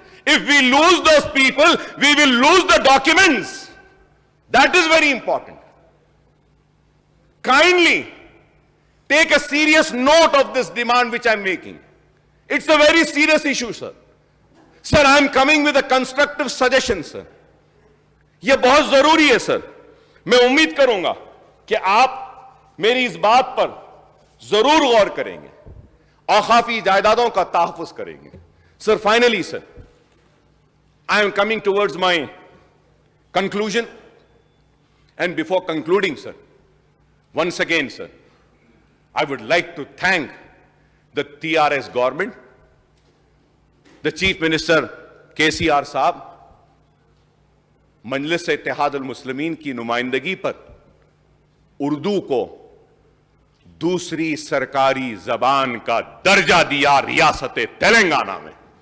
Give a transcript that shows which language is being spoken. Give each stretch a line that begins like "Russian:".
English: If we lose those people, we will lose the documents. That is very important. Kindly take a serious note of this demand which I am making. It's a very serious issue, sir. Sir, I am coming with a constructive suggestion, sir.
Hindi: यह बहुत जरूरी है sir. मैं उम्मीद करूंगा कि आप मेरी इस बात पर जरूर गौर करेंगे, औकाफी जायदादों का तहफ़्फ़ुज़ करेंगे.
English: Sir, finally, sir, I am coming towards my conclusion. And before concluding, sir, once again, sir, I would like to thank the TRS government, the Chief Minister KCR
Hindi: साहब, मजलिस इत्तेहाद अल मुस्लिमीन की नुमाइंदगी पर उर्दू को दूसरी सरकारी जबान का दर्जा दिया रियासत तेलंगाना में।